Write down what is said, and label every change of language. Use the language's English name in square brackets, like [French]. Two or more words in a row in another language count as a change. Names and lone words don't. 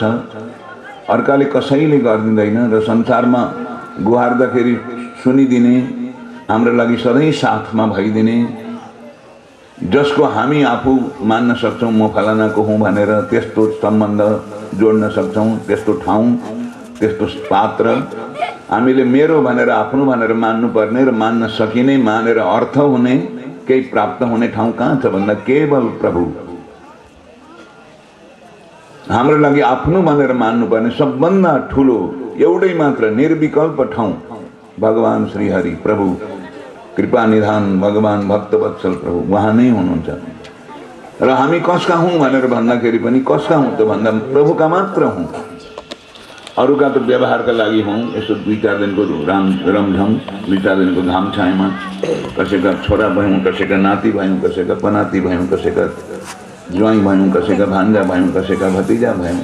[Nepali] अर्काले कसैले गर्दिदैन र संसारमा गुहार्दाखेरि सुनिदिने, हाम्रो लागि सधैँ साथमा भइदिने, जसको हामी आफू मान्न सक्छौं म फलानाको हुँ भनेर त्यस्तो सम्बन्ध जोड्न सक्छौं, त्यस्तो ठाउँ त्यस्तो पात्र हामीले मेरो भनेर आफ्नो भनेर मान्नु पर्ने र मान्न सकिने, मानेर अर्थ हुने, केही प्राप्त हुने ठाउँ कहाँ छ भन्दा केवल प्रभु। हाम्रो लागि आफ्नो भनेर मान्नु पर्ने सबभन्दा ठुलो एउटै मात्र निर्विकल्प ठाउँ भगवान श्री हरि प्रभु कृपा निधान भगवान भक्तवत्सल प्रभु उहाँ नै हुनुहुन्छ। र हामी कसका हौं भनेर भन्दाखेरि पनि कसका हौं त भन्दा प्रभुका मात्र हौं। अरूका त व्यवहारका लागि हौं, यसो 2-4 दिनको रमझम 2-4 दिनको घाम छायामा कसैका छोरा भयौं, कसैका नाति भयौं, कसैका पनाति भयौं, कसैका ज्वाइँ भयौं, कसैका भान्जा भयौं, कसैका भतिजा भयौं।